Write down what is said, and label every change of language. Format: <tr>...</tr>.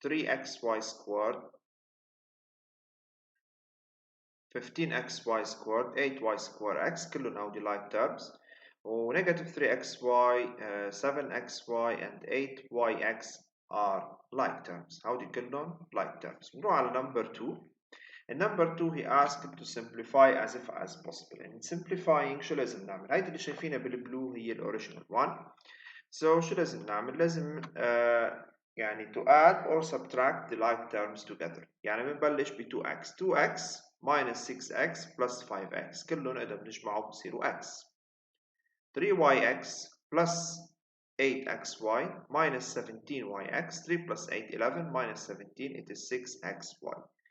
<en>3xy squared, 15xy squared, 8y squared x</en> <ar>كلهم هودي</ar> <en>like terms. ونيجاتيف 3xy 7xy and 8yx are like terms.</en> <ar>هودي كلهم</ar> <en>like terms.</en> <ar>نروح على</ar> <en>number 2. In number 2 he asked to simplify as if as possible. In simplifying</en> <ar>شو لازم نعمل؟ هيدي اللي شايفينها بالبلو هي الاوريجينال one.</ar> <en>So</en> <ar>شو لازم نعمل؟ لازم يعني</ar> <en>to add or subtract the like terms together.</en> <ar>يعني بنبلش ب 2x 2x</ar> <en>minus 6x plus 5x</en> <ar>كلهم إذا بنجمعهم بصيروا x 3yx plus 8xy minus 17yx 3 plus 8 11 minus 17</ar> <en>it is 6xy.</en>